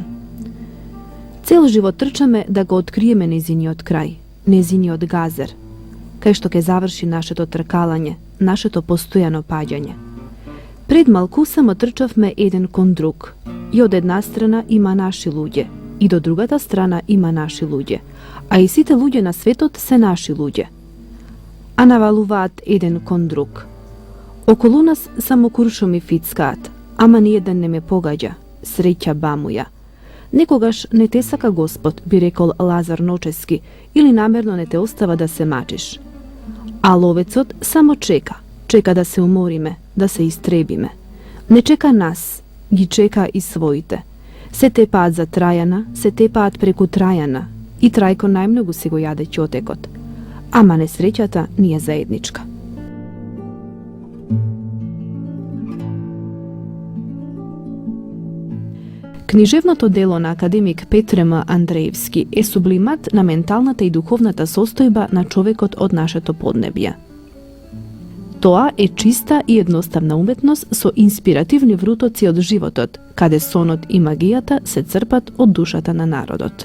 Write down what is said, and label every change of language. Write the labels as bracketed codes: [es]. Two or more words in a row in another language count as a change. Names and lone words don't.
[mk] Цел живот трчаме да го откриеме незиниот крај, незиниот газер, кај што ќе заврши нашето тркалање, нашето постојано паѓање. Пред малку само трчавме еден кон друг, и од една страна има наши луѓе, и до другата страна има наши луѓе, а и сите луѓе на светот се наши луѓе. А навалуваат еден кон друг. Okolo nas samo kuršom i fickat, ama nijedan ne me pogađa, sreća bamuja. Nekogaš ne te saka gospod, bi rekol Lazar Nočeski, ili namjerno ne te ostava da se mačiš. A lovecot samo čeka da se umorime, da se istrebime. Ne čeka nas, gi čeka i svojite. Se te pad za Trajana, se te pad preku Trajana, i Trajko najmnogu si go jade ćotekot. Ama nesrećata nije zajednička. Книжевното дело на академик Петре М. Андреевски е сублимат на менталната и духовната состојба на човекот од нашето поднебје. Тоа е чиста и едноставна уметност со инспиративни врутоци од животот, каде сонот и магијата се црпат од душата на народот.